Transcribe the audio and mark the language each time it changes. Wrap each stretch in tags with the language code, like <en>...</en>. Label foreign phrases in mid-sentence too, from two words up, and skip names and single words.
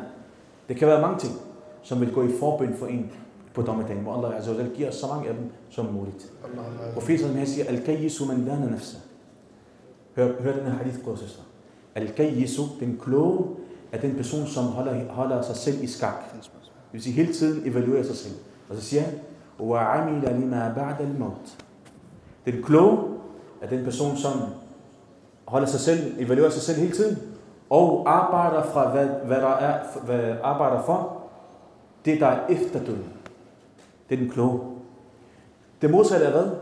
<da>Det kan være mange ting, som vil gå i forbøn for en på dommedagen, hvor Allah</da> <ar>Azza wa Jal</ar> <da>giver så mange af dem som muligt. Profeten han siger,</da> <ar>الكيس من دان نفسه.</ar> <da>Hør den her hadith, bror og søster. Al-Kayyisu, den kloge, er den person, som holder sig selv i skak. Det vil sige, hele tiden evaluerer sig selv. Og så siger han,</da> <ar>وَعَمِلَ لِمَا بَعْدَ الْمَوْتِ.</ar> <da>Den kloge er den person, som evaluerer sig selv hele tiden, og arbejder for det, der er efter døden. Det er den kloge. Det modsatte er hvad?</da>